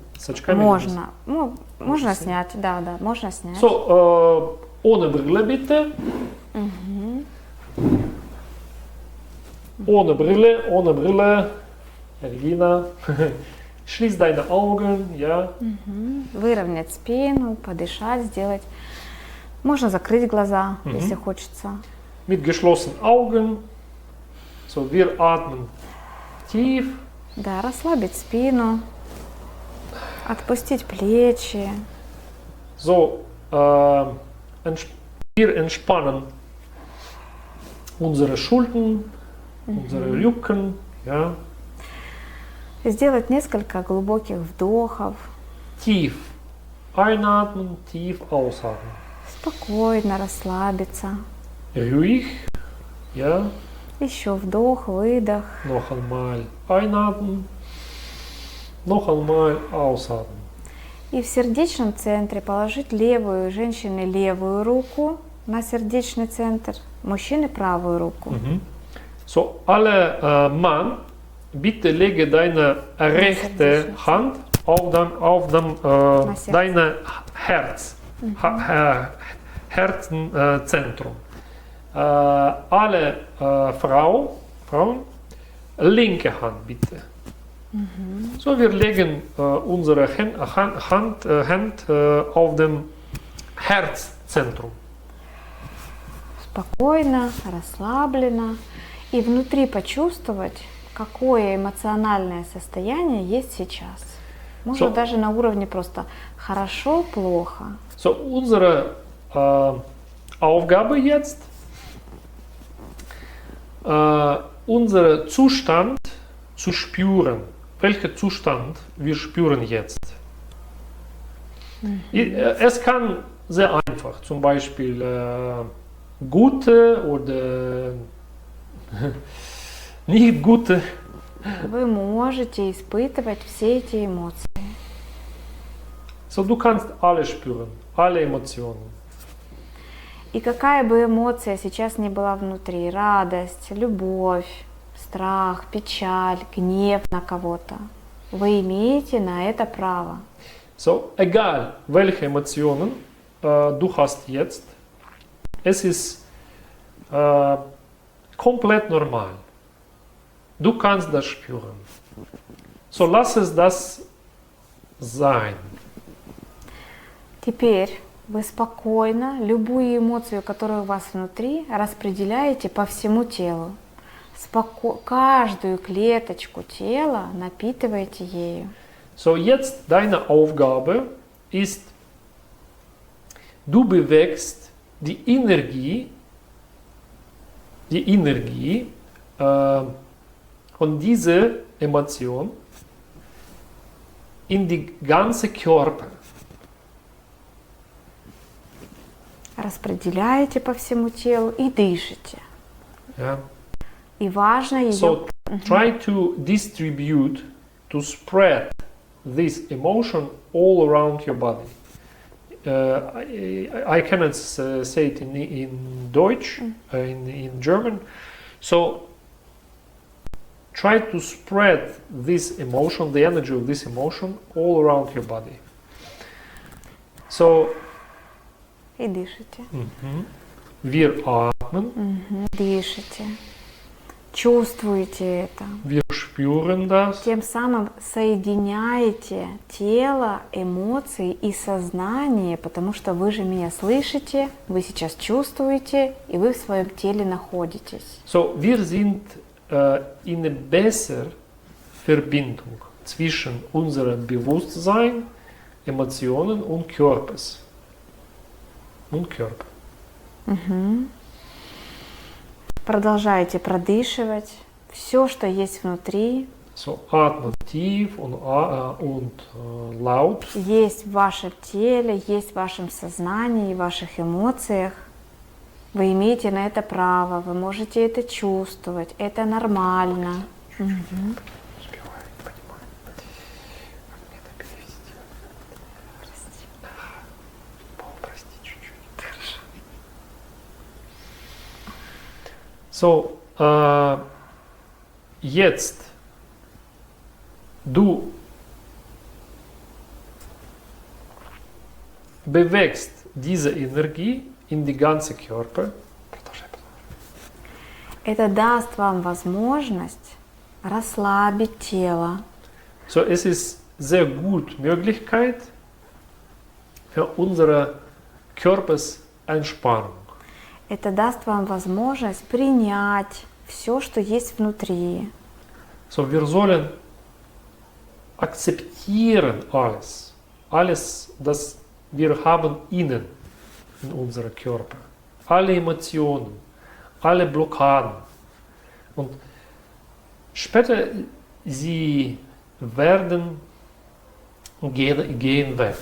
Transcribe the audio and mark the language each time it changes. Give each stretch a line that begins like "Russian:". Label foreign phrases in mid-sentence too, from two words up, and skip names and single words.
Russian: Можно. Можно снять, да, можно снять.
German: So, ohne Brille bitte. Ohne Brille. Regina. Schließ deine Augen, ja.
Russian: Выровнять спину, подышать, сделать. Можно закрыть глаза, если хочется.
German: Mit geschlossenen Augen. So, wir atmen tief.
Russian: Да, расслабить спину, отпустить плечи.
German: So, wir entspannen unsere Schultern, unsere Rücken, ja.
Russian: Сделать несколько глубоких вдохов.
German: Tief einatmen, tief ausatmen.
Russian: Спокойно расслабиться.
German: Ruhig, ja.
Russian: Еще вдох, выдох.
German: Noch einmal einatmen, noch einmal ausatmen.
Russian: И в сердечном центре положить левую женщины левую руку на сердечный центр, мужчины правую руку.
German: So, alle Mann, bitte lege deine rechte Hand auf dein Herz, Herzenzentrum. Alle Frauen, linke Hand bitte. So, wir legen unsere Hand auf dem Herzzentrum.
Russian: Спокойно, расслабленно. И внутри почувствовать, какое эмоциональное состояние есть сейчас. Можно даже на уровне просто хорошо, плохо.
German: So, unsere Aufgabe jetzt, unseren Zustand zu spüren. Welcher Zustand wir spüren jetzt? Es kann sehr einfach, zum Beispiel gute oder nicht gute.
Russian: Вы можете испытывать все эти эмоции.
German: So, du kannst alle spüren, alle Emotionen.
Russian: И какая бы эмоция сейчас ни была внутри, радость, любовь, страх, печаль, гнев на кого-то, вы имеете на это право.
German: So, egal welche Emotionen du hast jetzt, es ist komplett normal. Du kannst das spüren. So, lass es das sein.
Russian: Теперь вы спокойно любую эмоцию, которая у вас внутри, распределяете по всему телу. Каждую клеточку тела напитываете ею.
German: So, jetzt deine Aufgabe ist, du bewegst die Energie von dieser Emotion in die ganze Körper.
Russian: Распределяете по всему телу и дышите.
German: Ja.
Russian: И важно ее...
English: So, try to distribute to spread this emotion all around your body. I cannot say it in Deutsch, in German. So try to spread this emotion, the energy of this emotion, all around your body.
German: So,
Russian: И дышите.
German: wir atmen.
Russian: Дышите. Чувствуете это.
German: Wir spüren das.
Russian: Тем самым соединяете тело, эмоции и сознание, потому что вы же меня слышите, вы сейчас чувствуете, и вы в своем теле находитесь.
German: So, wir sind in einer besseren Verbindung zwischen unserem Bewusstsein, Emotionen und Körpers. Und Körper.
Russian: Продолжайте продышивать все, что есть внутри.
German: So, atmen tief und laut.
Russian: Есть в вашем теле, есть в вашем сознании, в ваших эмоциях. Вы имеете на это право, вы можете это чувствовать, это нормально.
German: So, jetzt du bewegst diese Energie in die ganze Körper.
Russian: Это даст вам возможность расслабить тело.
German: So, es ist sehr gut Möglichkeit für unsere Körpersentspannung.
Russian: Это даст вам возможность принять все, что есть внутри.
German: So, wir sollen akzeptieren alles. Alles, das wir haben innen in unserem Körper. Alle Emotionen, alle Blockaden. Und später sie werden gehen weg.